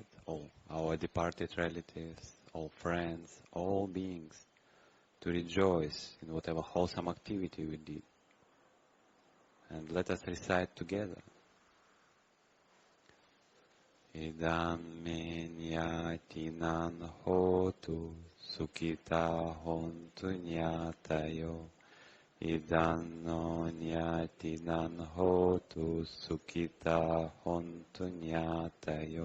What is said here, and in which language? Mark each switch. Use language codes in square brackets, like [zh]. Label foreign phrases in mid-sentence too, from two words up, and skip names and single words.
[en] all our departed relatives, all friends, all beings to rejoice in whatever wholesome activity we did. And let us recite together. [pi] Idam me nyatinan hotu sukita hontu nyatayo. Idam no nyatinan hotu sukita hontu nyatayo.